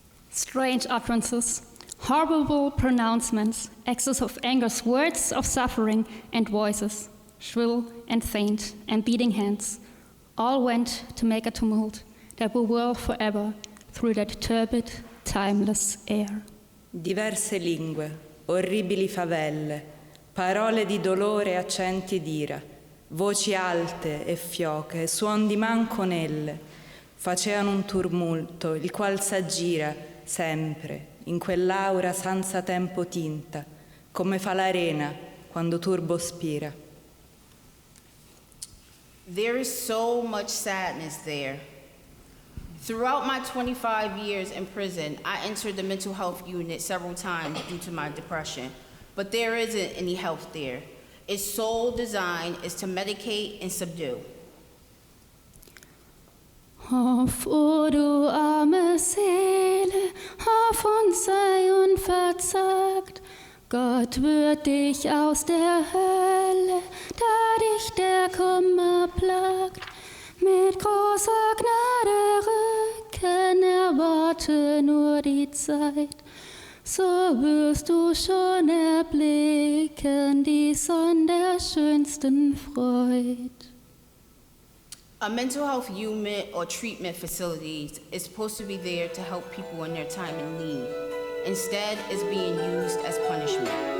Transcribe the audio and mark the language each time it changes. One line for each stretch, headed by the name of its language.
English: Strange utterances, horrible pronouncements, excess of anger, words of suffering, and voices, shrill and faint, and beating hands, all went to make a tumult that will whirl forever through that turbid, timeless air.
Italian: Diverse lingue, orribili favelle, parole di dolore e accenti d'ira, voci alte e fioche, suon di manconelle, facevano un tumulto, il qual s'aggira sempre in quell'aura senza tempo tinta, come fa l'arena quando turbo spira.
English: There is so much sadness there. Throughout my 25 years in prison, I entered the mental health unit several times due to my depression, but there isn't any health there. Its sole design is to medicate and subdue.
German: Hoff, o du arme Seele, hoff und sei unverzagt. Gott wird dich aus der Hölle, da dich der Kummer plagt, mit großer Gnade rücken, erwarte nur die Zeit. So wirst du schon erblicken die Sonne der schönsten Freud.
English: A mental health unit or treatment facility is supposed to be there to help people in their time of need. Instead, it's being used as punishment.